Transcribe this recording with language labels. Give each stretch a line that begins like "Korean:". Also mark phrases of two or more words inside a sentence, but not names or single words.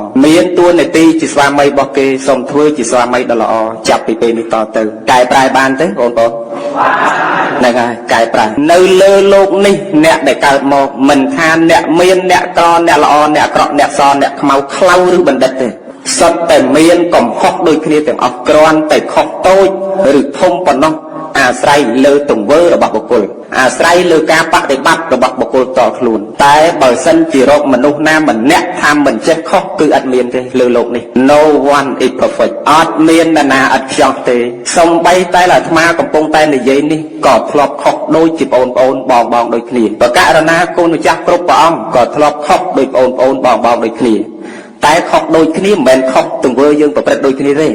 Khmer: មានតួនាទីជាស្វាមីរបស់គេសូមធ្វើជាស្វាមីដ៏ល្អចាប់ពីពេលនេះតទៅកែប្រែបានទេបងប្អូនហ្នឹងហើយកែប្រែនៅលើលោកនេះអ្នកដែលកើតមកមិនថាអ្នកមានអ្នកក្រអ្នកល្អអ្នកអាក្រក់អ្នកសអ្នកខ្មៅខ្លៅឬបណ្ឌិតទេសុទ្ធតែមានកំហុសដូចគ្នាទាំងអស់គ្រាន់តែខុសតូចឬធំប៉ុណ្ណោះអាស្រ័យលើទង្វើរបស់បុគ្គលអាស្រ័យលើការបដិបត្តិរបស់បុគ្គលតខ្លួនតែបើសិនជារកមនុ ស្សណាម្នាក់ថាមិនចេះខុសគឺអត់មានទេលើលោកនេះ
English: No one is perfect
Khmer: អត់មាននរណាអត់ខ្ចោះទេសូម្បីតែអាត្មាកំពុងតែនិយាយនេះក៏ធ្លាប់ខុសដូចជាបងបងដូចគ្នាបកករណាគុណម្ចាស់គ្រប់ព្រះអង្គក៏ធ្លាប់ខុសដូចបងបងដូចគ្នាតែខុសដូចគ្នាមិនមែនខុសទង្វើយើងប្រព្រឹត្តដូចគ្នាទេ